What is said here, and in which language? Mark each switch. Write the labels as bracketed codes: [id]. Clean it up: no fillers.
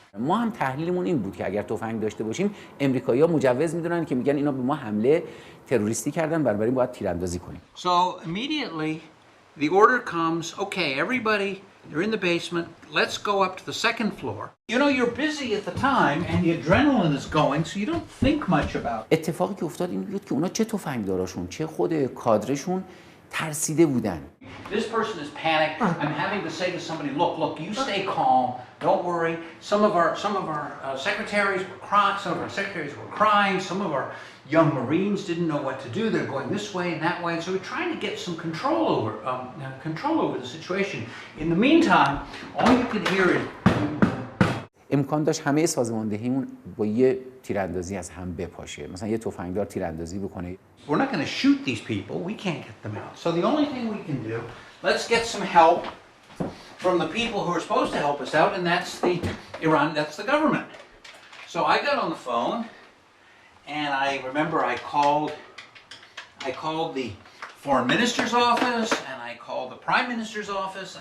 [fa] ما هم تحلیلمون این بود که اگر تفنگ داشته باشیم امریکایی‌ها مجوز میدونن که میگن اینا به ما حمله تروریستی کردن، بنابراین باید تیراندازی کنیم. [en] So immediately the order comes, okay, everybody, you're in the basement, let's go up to the second floor. You know, you're busy at the time and the adrenaline is going, so you don't think much about it. [fa] اتفاقی که افتاد این بود که اونا چه تفنگداراشون چه خود کادرشون ترسیده بودن. [en] This person is panicked. I'm having to say to somebody, look, you stay calm. Don't worry. Some of our secretaries were crying. Some of our secretaries were crying. Some of our young Marines didn't know what to do. They're going this way and that way. And so we're trying to get some control over the situation. In the meantime, all you can hear is. [fa] امکان داشت همه سازماندهیمون با یه تیراندازی از هم بپاشه. مثلا یه تفنگدار تیراندازی بکنه. [en] We're not going to shoot these people. We can't get them out. So the only thing we can do, let's get some help from the people who are supposed to help us out, and that's the government. So I got on the phone, and I remember I called the foreign minister's office, and I called the prime minister's office.